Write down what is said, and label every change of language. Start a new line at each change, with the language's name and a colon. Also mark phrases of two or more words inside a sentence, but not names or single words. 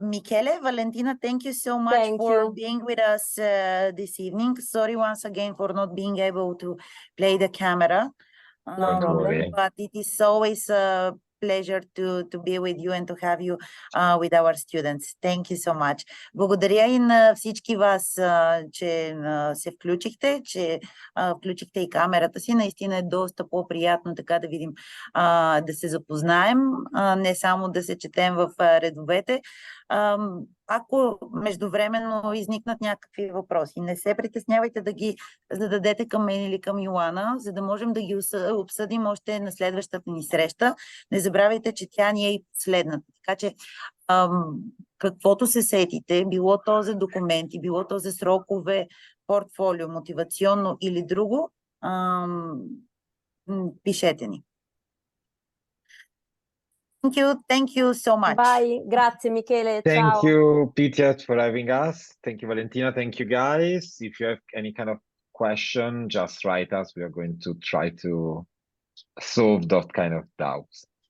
English: Michele, Valentina, thank you so much Thank for you. being with us this evening. Sorry once again for not being able to play the camera. No problem. But it is always a pleasure to be with you and to have you with our students. Thank you so much.
Bulgarian: Благодаря и на всички вас, че се включихте, че включихте и камерата си. Наистина е доста по-приятно така да видим, да се запознаем, не само да се четем в редовете. Ако междувременно изникнат някакви въпроси, не се притеснявайте да ги зададете към мен или към Йоана, за да можем да ги обсъдим още на следващата ни среща. Не забравяйте, че тя ни е и последната. Така че каквото се сетите, било то за документи, било то за срокове, портфолио, мотивационно или друго, пишете ни.
English: Thank you so much. Bye, grazie Michele. Thank Ciao. you, Pitya, for having us. Thank you, Valentina. Thank you, guys. If you have any kind of question, just write us. We are going to try to solve that kind of doubts.